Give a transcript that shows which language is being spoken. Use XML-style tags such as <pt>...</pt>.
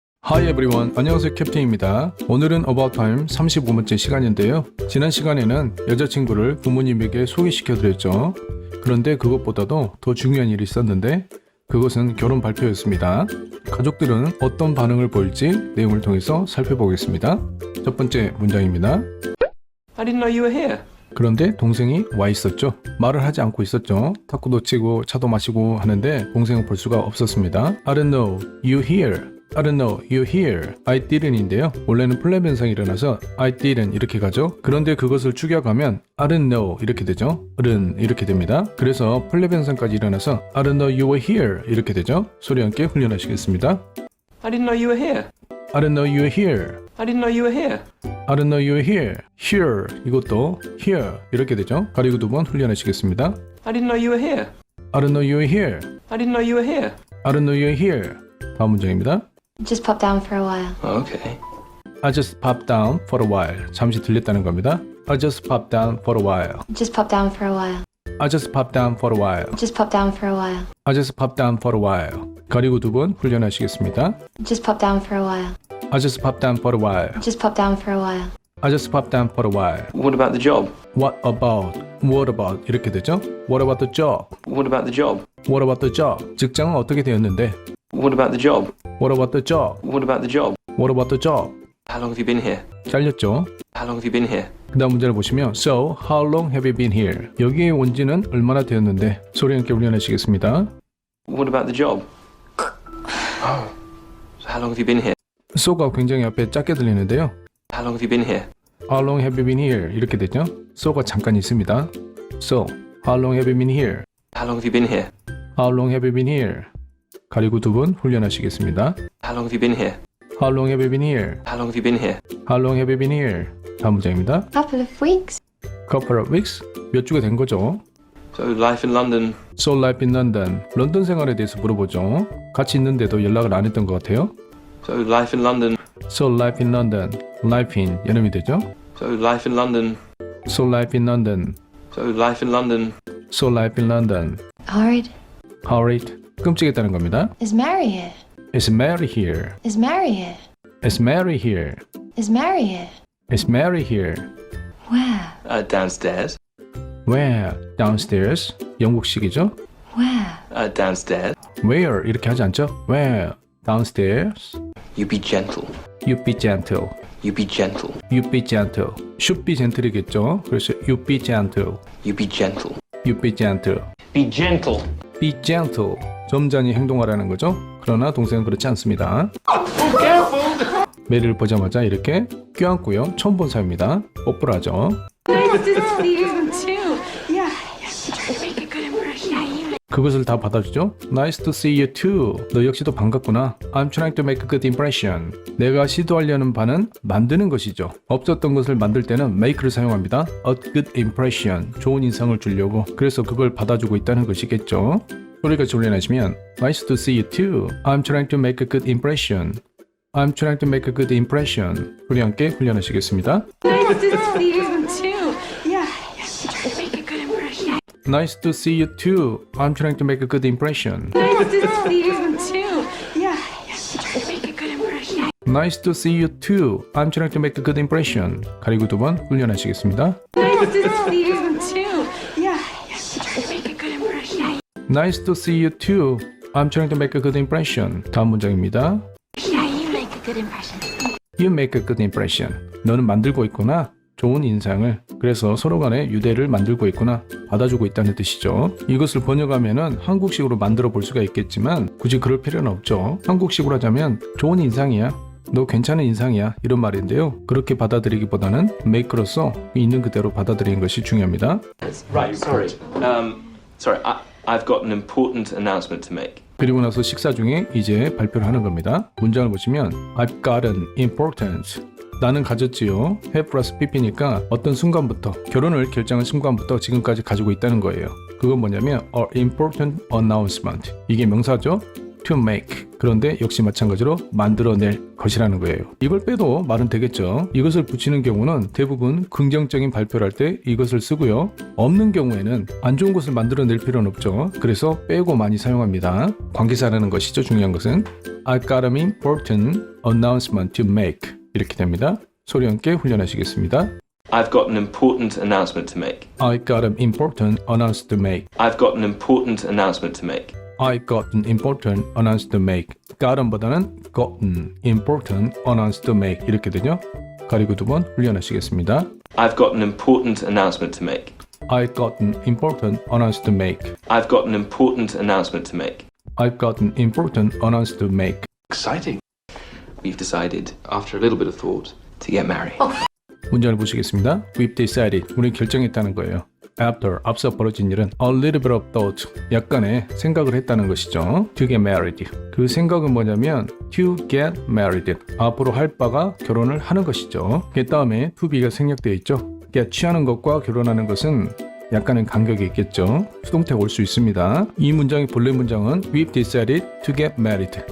<en>Hi everyone,</en> <ko>안녕하세요 캡틴입니다. 오늘은 About Time 35번째 시간인데요. 지난 시간에는 여자친구를 부모님에게 소개시켜드렸죠. 그런데 그것보다도 더 중요한 일이 있었는데 그것은 결혼 발표였습니다. 가족들은 어떤 반응을 보일지 내용을 통해서 살펴보겠습니다. 첫 번째 문장입니다.</ko> <en>I didn't know you were here.</en> <ko>그런데 동생이 와 있었죠. 말을 하지 않고 있었죠. 탁구도 치고 차도 마시고 하는데 동생을 볼 수가 없었습니다.</ko> <en>I don't know you here. I don't know you here. I didn't인데요.</en> <ko>원래는 플랩 현상이 일어나서 I didn't 이렇게 가죠. 그런데 그것을 축약하면</ko> <en>I don't know</en> <ko>이렇게 되죠. 은 이렇게 됩니다. 그래서 플랩 현상까지 일어나서</ko> <en>I don't know you were here</en> <ko>이렇게 되죠. 소리 함께 훈련하시겠습니다.</ko> <en>I didn't know you were here. I don't know you were here. I didn't know you were here. I don't know you were here.</en> <ko>Here 이것도 here 이렇게 되죠. 가리고 두 번 훈련하시겠습니다.</ko> <en>I didn't know you were here. I don't know you were here. I didn't know you were here. I don't know you were here.</en> <ko>다음 문장입니다.</ko> <en>Just pop down for a while. Oh, okay. I just popped down for a while.</en> <ko>잠시 들렸다는 겁니다.</ko> <en>I just popped down for a while. Just pop down for a while. I just popped down for a while. Just pop down for a while. I just popped down for a while.</en> <ko>가리고 두 번 훈련하시겠습니다.</ko> <en>Just pop down for a while. I just popped down for a while. Just pop down for a while. I just popped down for a while. What about the job? What about? What about?</en> <ko>이렇게 되죠.</ko> <en>What about the job? What about the job? What about the job?</en> <ko>직장은 어떻게 되었는데?</ko> <en>What about the job? What about the job? What about the job? What about the job? How long have you been here?</en> <ko>잘렸죠.</ko> <en>How long have you been here?</en> <ko>그 다음 문제를 보시면</ko> <en>So, how long have you been here?</en> <ko>여기에 온 지는 얼마나 되었는데? 소리 함께 훈련하시겠습니다.</ko> <en>What about the job? Oh. So how long have you been here?</en> <ko>so가 굉장히 앞에 작게 들리는데요.</ko> <en>How long have you been here? How long have you been here?</en> <ko>이렇게 되죠. so가 잠깐 있습니다.</ko> <en>So, how long have you been here? How long have you been here? How long have you been here?</en> <ko>가리고 두 번 훈련하시겠습니다.</ko> <en>How long have you been here? How long have you been here? How long have you been here? How long have you been here?</en> <ko>다음 문장입니다.</ko> <en>Couple of weeks. Couple of weeks?</en> <ko>몇 주가 된 거죠.</ko> <en>So life in London. So life in London.</en> <ko>런던 생활에 대해서 물어보죠. 같이 있는데도 연락을 안 했던 것 같아요.</ko> <en>So life in London. So life in London.</en> <ko>Life in 여름이 되죠.</ko> <en>So life in London. So life in London. So life in London. So life in London. Horrid. Horrid.</en> <ko>끔찍했다는 겁니다.</ko> <en>Is Mary here? Is Mary here? Is Mary here? Is Mary here? Is Mary here? Is Mary here? Where? Downstairs. Where? Downstairs.</en> <ko>영국식이죠.</ko> <en>Where? Downstairs.</en> <ko>Where 이렇게 하지 않죠?</ko> <en>Where? Downstairs. You be gentle. You be gentle. You be gentle. You be gentle. Should be gentle이겠죠. 그래서 you be gentle. You be gentle. You be gentle. Be gentle. Be gentle.</en> <ko>점잖이 행동하라는 거죠. 그러나 동생은 그렇지 않습니다. 메리를 보자마자 이렇게 껴안고요. 처음 본 사이입니다. 뽀뽀를 하죠.</ko> <en>Nice to see you too. Yeah, make a good impression.</en> <ko>그것을 다 받아주죠.</ko> <en>Nice to see you too.</en> <ko>너 역시도 반갑구나.</ko> <en>I'm trying to make a good impression.</en> <ko>내가 시도하려는 바는 만드는 것이죠. 없었던 것을 만들 때는 make를 사용합니다.</ko> <en>A good impression.</en> <ko>좋은 인상을 주려고. 그래서 그걸 받아주고 있다는 것이겠죠. 소리같이 훈련하시면</ko> <en>Nice to see you too. I'm trying to make a good impression. I'm trying to make a good impression.</en> <ko>소리 함께 훈련하시겠습니다.</ko> <en>Nice to see you too. Yeah, make a good impression. Nice to see you too. I'm trying to make a good impression. Nice to see you too. Yeah, make a good impression. Nice to see you too. I'm trying to make a good impression.</en> <ko>가리고 두 번 훈련하시겠습니다.</ko> <en>Nice to see you too. Yeah, make a good impression. Nice to see you too. I'm trying to make a good impression.</en> <ko>다음 문장입니다.</ko> <en>Yeah, you make a good impression. You make a good impression.</en> <ko>너는 만들고 있구나. 좋은 인상을. 그래서 서로 간에 유대를 만들고 있구나. 받아주고 있다는 뜻이죠. 이것을 번역하면은 한국식으로 만들어 볼 수가 있겠지만 굳이 그럴 필요는 없죠. 한국식으로 하자면 좋은 인상이야. 너 괜찮은 인상이야. 이런 말인데요. 그렇게 받아들이기보다는 make로서 있는 그대로 받아들이는 것이 중요합니다.</ko> <en>Right. Sorry. Sorry. I've got an important announcement to make.</en> <ko>그리고 나서 식사 중에 이제 발표를 하는 겁니다. 문장을 보시면</ko> <en>I've got an important.</en> <ko>나는 가졌지요. have 플러스 pp니까 어떤 순간부터 결혼을 결정한 순간부터 지금까지 가지고 있다는 거예요. 그건 뭐냐면</ko> <en>a important announcement.</en> <ko>이게 명사죠.</ko> <en>to make.</en> <ko>그런데 역시 마찬가지로 만들어낼 것이라는 거예요. 이걸 빼도 말은 되겠죠. 이것을 붙이는 경우는 대부분 긍정적인 발표를 할 때 이것을 쓰고요. 없는 경우에는 안 좋은 것을 만들어낼 필요는 없죠. 그래서 빼고 많이 사용합니다. 관계사라는 것이죠. 중요한 것은</ko> <en>I've got an important announcement to make.</en> <ko>이렇게 됩니다. 소리 함께 훈련하시겠습니다.</ko> <en>I've got an important announcement to make. I've got an important announcement to make. I've got an important announcement to make. I've got an important announcement to make. gotten보다는 gotten, important announcement to make 이렇게 되죠.</en> <ko>가리고 두 번 훈련하시겠습니다.</ko> <en>I've got an important announcement to make. I've got an important announcement to make. I've got an important announcement to make. I've got an important announcement to make. Exciting. We've decided, after a little bit of thought, to get married.</en> <ko>문장을 보시겠습니다.</ko> <en>We've decided.</en> <ko>우리 결정했다는 거예요. After, 앞서 벌어진 일은</ko> <en>a little bit of thought,</en> <ko>약간의 생각을 했다는 것이죠.</ko> <en>To get married.</en> <ko>그 생각은 뭐냐면</ko> <en>to get married.</en> <ko>앞으로 할 바가 결혼을 하는 것이죠. 그 다음에 to be가 생략되어 있죠. get 취하는 것과 결혼하는 것은 약간의 간격이 있겠죠. 수동태가 올 수 있습니다. 이 문장의 본래 문장은</ko> <en>We've decided to get married.</en>